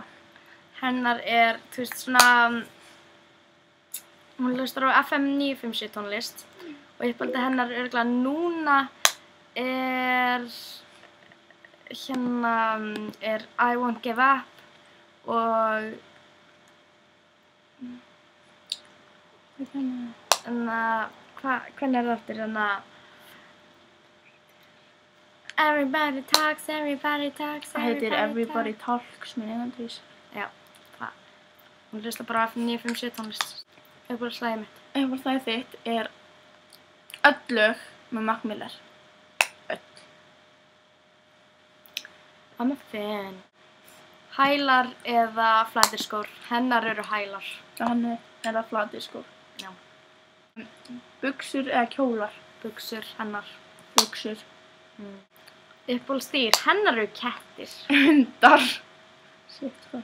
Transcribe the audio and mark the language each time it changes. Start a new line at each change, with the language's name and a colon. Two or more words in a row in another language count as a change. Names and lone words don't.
Icelandic: Hennar er, þú veist, svona, hún hlustar á FM 957 tónlist og uppáhaldi hennar örugglega núna er I Won't Give Up og hvernig er það aftur Everybody talks, everybody talks, Það heitir Everybody Talks, minn eigandrís. Já, það. Hún hlustar bara á FM 957 tónlist. Uppáhaldslagið mitt. Uppáhaldslagið þitt er öll lög með Mac Miller. Öll.
English: I'm a fan.
Icelandic: Hælar eða flatir skór. Hennar eru hælar. Hann er það flatir skór. Já. Buxur eða kjólar? Buxur, hennar. Buxur. Uppáhaldsdýr, hennar eru kettir. Hundar. Shit, sko.